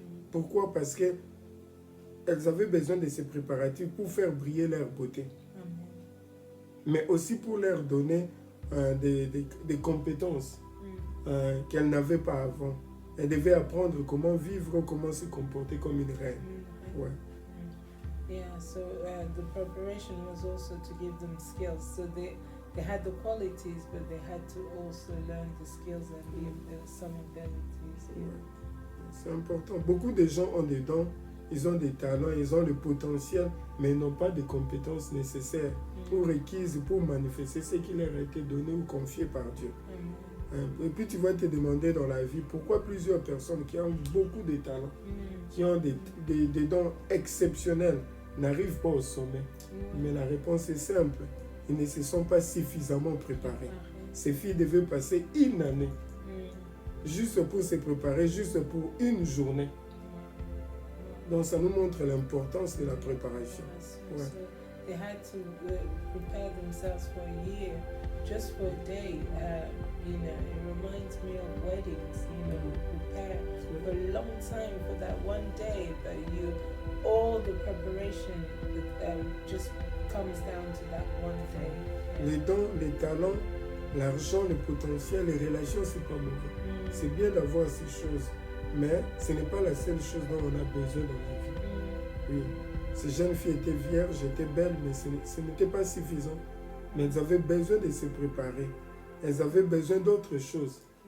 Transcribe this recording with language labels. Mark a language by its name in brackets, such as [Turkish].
[French] Pourquoi? Parce qu'elles avaient besoin de ces préparatifs pour faire briller leur beauté, Amen. mais aussi pour leur donner des compétences Mm. qu'elles n'avaient pas avant. Elles devaient apprendre comment vivre, comment se comporter comme une reine. Mm. Ouais. [English] Yeah, so the preparation was also to give them skills. So they had the qualities, but they had to also learn the skills and some abilities. Yeah. [French] Ouais. C'est important. Beaucoup de gens ont des dons, ils ont des talents, ils ont le potentiel, mais ils n'ont pas de compétences nécessaires ou requises pour manifester ce qui leur a été donné ou confié par Dieu. Et puis tu vas te demander dans la vie pourquoi plusieurs personnes qui ont beaucoup de talents, qui ont des dons exceptionnels, n'arrivent pas au sommet. Mais la réponse est simple, ils ne se sont pas suffisamment préparés. Ces filles devaient passer une année juste pour se préparer, juste pour une journée. Donc ça nous montre l'importance de la préparation. Ouais. [English] So they had to prepare themselves for a year, just for a day. You know, it reminds me of weddings. You know, prepare for a long time for that one day, but all the preparation just comes down to that one day. [French] Les dons, les talents, l'argent, le potentiel, les relations, c'est pas mauvais. C'est bien d'avoir ces choses, mais ce n'est pas la seule chose dont on a besoin dans la vie. Oui. Ces jeunes filles étaient vierges, étaient belles, mais ce n'était pas suffisant. Mais elles avaient besoin de se préparer. Elles avaient besoin d'autre chose.